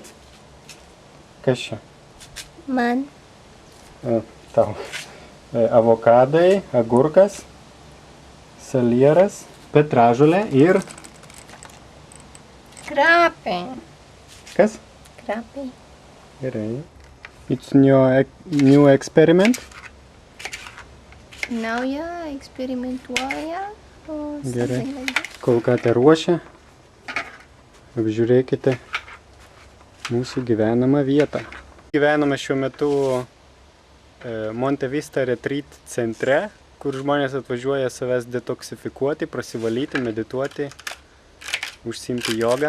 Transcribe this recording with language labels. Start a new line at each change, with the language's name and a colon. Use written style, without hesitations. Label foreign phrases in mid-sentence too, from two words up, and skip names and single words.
Lithuanian: Kas čia? Man. Tau. Avokadai, agurkas, salieras, petražolė ir... Krapė. Kas? Krapė. Gerai.
English: It's new experiment.
Lithuanian: Nauja eksperimentuoja. Gerai. Kol Katė ruošia, apžiūrėkite mūsų gyvenamą vietą. Gyvename šiuo metu Monte Vista Retreat centre, kur žmonės atvažiuoja savęs detoksifikuoti, prasivalyti, medituoti, užsiimti jogą.